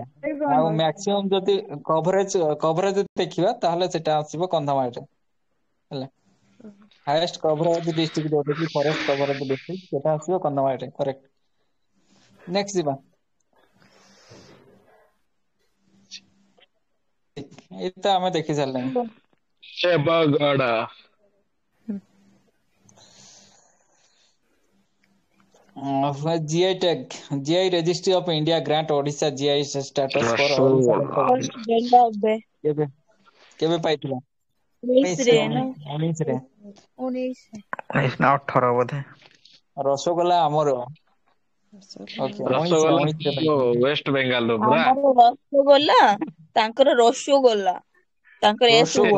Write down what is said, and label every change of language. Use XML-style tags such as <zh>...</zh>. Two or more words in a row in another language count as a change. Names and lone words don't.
<or>ଆଉ ମ୍ୟାକ୍ସିମମ୍ ଯଦି କଭରେଜ ଦେଖିବା ତାହେଲେ ସେଟା ଆସିବ କନ୍ଧମାଳରେ ହେଲା।</or> <en>highest coverage district</en> <or>ଯୋଉଟା କି</or> <en>forest coverage district</en> <or>ସେଟା ଆସିବ କନ୍ଧମାଳରେ। କରେକ୍ଟ। ନେକ୍ସଟ ଯିବା। ଏଇ ତ ଆମେ ଦେଖି ସାରିଲେଣି। ଦେବଗଡ଼।</or> <en>GI tag, GI registry of India grant Odisha GI status for Odisha</en> <or>ରସଗୋଲା। ଫାଷ୍ଟ ଦେଲା ଏବେ କେବେ କେବେ ପାଇଥିଲା? 19 ରେ ନା 19 ରେ। 19 18 ବୋଧେ। ରସଗୋଲା ଆମର ଓକେ 19 ରେ ରସଗୋଲା 19 ରେ ପାଇଥିଲା। ୱେଷ୍ଟ ବେଙ୍ଗାଲରୁ ପୁରା। ଆମର ରସଗୋଲା, ତାଙ୍କର ରସଗୋଲା, ତାଙ୍କର ଏସ ହୁଅ।</or>